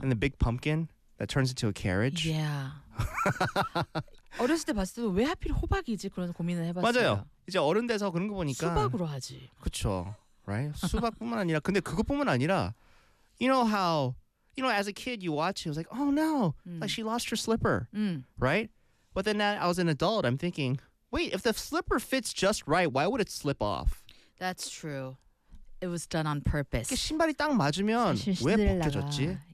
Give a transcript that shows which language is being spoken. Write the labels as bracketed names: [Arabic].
[English] And the big pumpkin that turns into a carriage. Yeah. [Korean] 어렸을 때 봤을 때도 왜 하필 호박이지 그런 고민을 해봤어요. 맞아요. 이제 어른 돼서 그런 거 보니까 수박으로 하지. 그쵸, [English] right? [Korean] 수박뿐만 아니라, 근데 그것뿐만 아니라, [English] you know how, you know, as a kid, you watch it, it was like, oh no, like she lost her slipper, right? But then I was an adult, I'm thinking, wait, if the slipper fits just right, why would it slip off? That's true. It was done on purpose. [Korean] 이게 신발이 딱 맞으면 왜 벗겨졌지?